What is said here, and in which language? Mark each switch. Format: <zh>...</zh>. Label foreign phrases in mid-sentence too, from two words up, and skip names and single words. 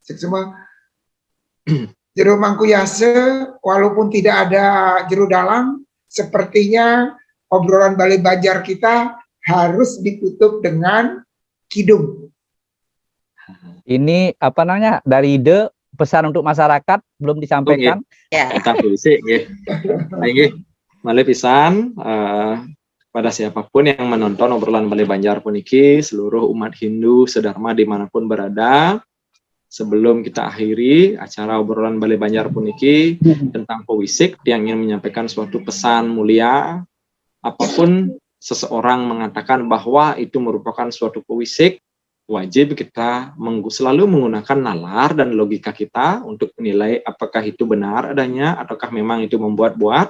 <id>Jero Mangkuyase, walaupun tidak ada jero dalam, sepertinya obrolan Balai Banjar kita harus ditutup dengan kidung. Ini apa namanya dari ide pesan untuk masyarakat belum disampaikan. Kita puisi,</id> <ban>malih pisan</ban> <id>pada siapapun yang menonton obrolan Balai Banjar puniki, seluruh umat Hindu sedharma dimanapun berada, sebelum kita akhiri acara obrolan Balai Banjar puniki tentang pewisik yang ingin menyampaikan suatu pesan mulia, apapun seseorang mengatakan bahwa itu merupakan suatu pewisik, wajib kita selalu menggunakan nalar dan logika kita untuk menilai apakah itu benar adanya ataukah memang itu membuat-buat.</id>